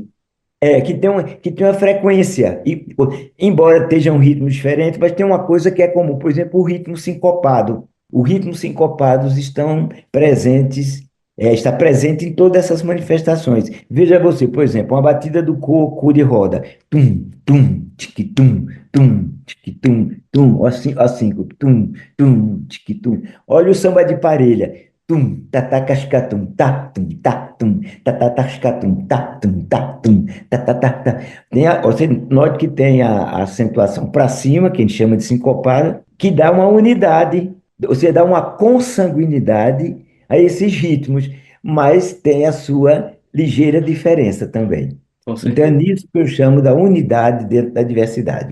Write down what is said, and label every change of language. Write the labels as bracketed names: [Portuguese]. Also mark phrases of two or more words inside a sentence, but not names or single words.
[Portuguese] que tem uma frequência, e embora esteja um ritmo diferente, mas tem uma coisa que é comum, por exemplo, o ritmo sincopado. O ritmo sincopados está presente em todas essas manifestações. Veja você, por exemplo, uma batida do coco de roda. Tum, tum, tique-tum, tum, tique-tum, tum, assim, tum, tum, tique-tum. Olha o samba de parelha. Tum, tatacascatum, tá, tum, tá, tum, tatatacascatum, tá, tum, tá, tum, tatatata. Você note que tem a acentuação para cima, que a gente chama de sincopada, que dá uma unidade, você dá uma consanguinidade a esses ritmos, mas tem a sua ligeira diferença também. Com Então é certeza. nisso que eu chamo da unidade dentro da diversidade.